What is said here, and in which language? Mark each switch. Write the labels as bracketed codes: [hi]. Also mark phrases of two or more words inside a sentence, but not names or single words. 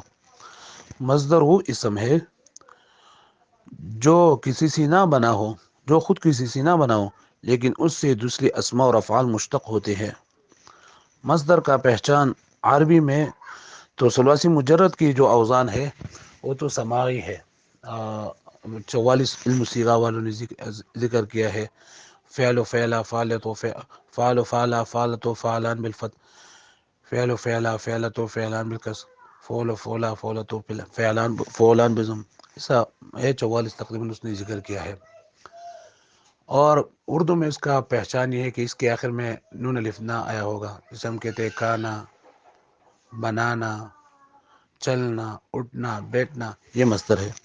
[ur] مصدر وہ اسم ہے جو کسی سے نہ بنا ہو، جو خود کسی سے نہ بنا ہو، لیکن اس سے دوسرے اسماء اور افعال مشتق ہوتے ہیں۔ مصدر کا پہچان عربی میں تو ثلاثی مجرد کی جو اوزان ہے وہ تو سماعی ہے، 44 علم صیغہ والوں نے ذکر کیا ہے، [ar] فعل و فعلا، فعلت و فعل و فعلا، فعلت و فعلان بالفتح، فعل و فعلا، فعلت و فعلان بالکسر، فعل و فعلا، فعلت و فعلان، فعلان بضم، [ur] ایسا ہے 44 تقریباً اس نے ذکر کیا ہے۔ اور اردو میں اس کا پہچان یہ ہے کہ اس کے آخر میں نون الف نہ آیا ہوگا، جسے ہم کہتے ہیں کھانا، بنانا، چلنا، اٹھنا، بیٹھنا، یہ مصدر ہے۔